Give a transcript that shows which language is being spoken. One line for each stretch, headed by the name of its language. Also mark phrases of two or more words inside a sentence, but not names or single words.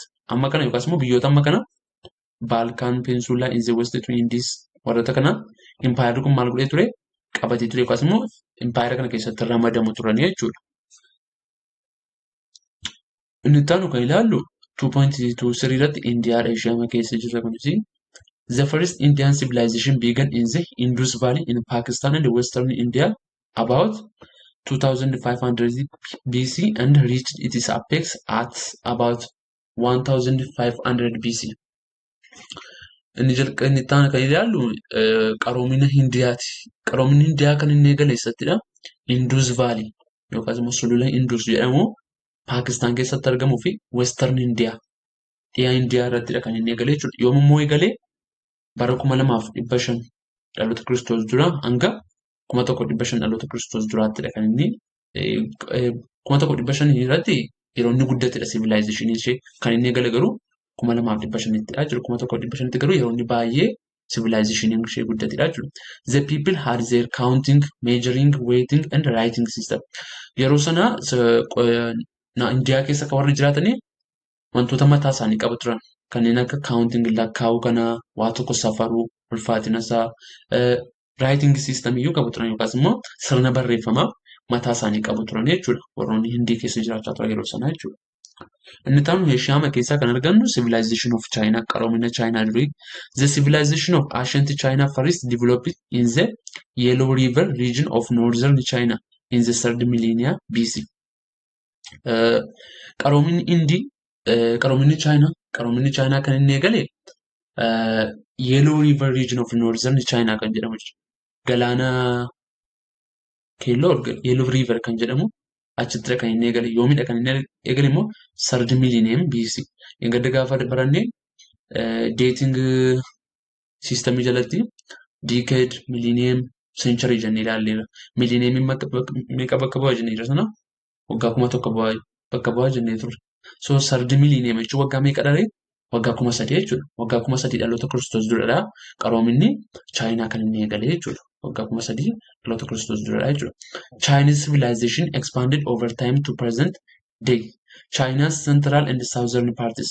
Oromo: Amma kana yookaas immoo biyyoota amma kana
English: Balkan Peninsula in the West to Indies
Oromo: warroota kana empire kun maal godhee ture qabatee ture yookaas immoo empire kana keessatti ramadamu turanii jechuudha. Inni itti aanu kan ilaallu 2.23 irratti Indiyaadha ishee keessa jirra kunis.
English: The first Indian civilization began in the Indus Valley in Pakistan and Western India about 2500 BC and reached its apex at about 1500 BC.
Oromo: Inni itti aanu kan ilaallu qaroomina Hindiyaati. Qaroominni Hindiyaa kan inni eegale eessattidha? Indus Valley yookaas immoo sulula Indus jedhamu Pakistan keessatti argamuu fi Western India dhiyaa Indiyaa irrattidha kan inni eegale jechuudha. Yoom immoo eegale? Bara 2500 dhaloota Kiristoos dura hanga 1500 dhaloota Kiristoos duraattidha kan inni 1500 irratti yeroo inni guddatedha civilization ishee kan inni eegale garuu 2500ttidha jechuudha. 1500tti garuu yeroo inni baay'ee civilization ishee guddatedha jechuudha.
English: The people had their counting, measuring, weighting and writing system.
Oromo: Yeroo sana Indiyaa keessa kan warri jiraatanii wantoota mataa isaanii qabu turan. Kanneen akka counting lakkaa'uu kana waa tokko safaruu ulfaatina isaa
English: writing system
Oromo: iyyuu qabu turan yookaas immoo sirna barreeffamaa mataa isaanii qabu turan jechuudha. Warroonni Hindii keessa jiraachaa turan yeroo sana jechuudha. Inni itti aanu Eeshiyaa keessaa kan argannu
English: civilization of China
Oromo: qaroomina China durii.
English: The civilization of ancient China first developed in the Yellow River region of northern China in the 3rd millennia BC.
Oromo: Qaroominni China kan inni eegale
English: Yellow River region of northern China
Oromo: kan jedhamu galaana keelloo Yellow River kan jedhamu achittidha kan inni eegale. Yoomidha kan inni eegale immoo
English: 3rd millennium BC.
Oromo: Eeggadda gaafa barannee dating systemii jalatti
English: decade, millennium, century
Oromo: jennee ilaalleera. Millennium meeqa bakka bu'aa jennee jira sana waggaa 1000 bakka bu'aa jennee turre. So
English: 3rd millennium
Oromo: jechuun waggaa meeqa dhala? Waggaa 3000 jechuudha. Waggaa 3000 dhaloota Kiristoos duradha. Qaroominni Chaayinaa kan inni eegale jechuudha. Waggaa 3000 dhaloota Kiristoos duradha jechuudha.
English: Chinese civilization expanded over time to present day. China's central and southern parts.